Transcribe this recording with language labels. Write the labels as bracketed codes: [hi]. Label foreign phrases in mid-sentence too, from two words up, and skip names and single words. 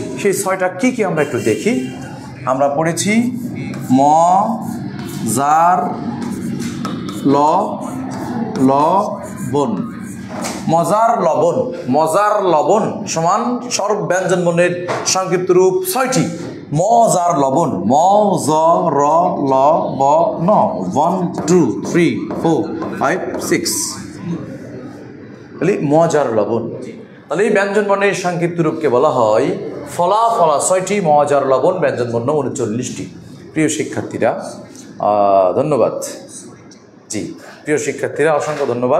[bn] সেই 6টা কি কি আমরা একটু দেখি। আমরা পড়েছি ম, জার, ল, বন। মজার লবণ সমান সর্ব ব্যঞ্জন বর্ণের সংক্ষিপ্ত রূপ 6টি। মজার লবণ, ম, জ, র, ল, ব, ন। 1 2 3 4 5 6, মজার লবণ। তাহলে এই ব্যঞ্জনবর্ণের সংক্ষিপ্ত রূপকে বলা হয় ফলা, ফলা 6টি, মহাজার লবণ, ব্যঞ্জনবর্ণ 39টি। প্রিয় শিক্ষার্থীরা ধন্যবাদ। জি প্রিয় শিক্ষার্থীরা অসংখ্য ধন্যবাদ।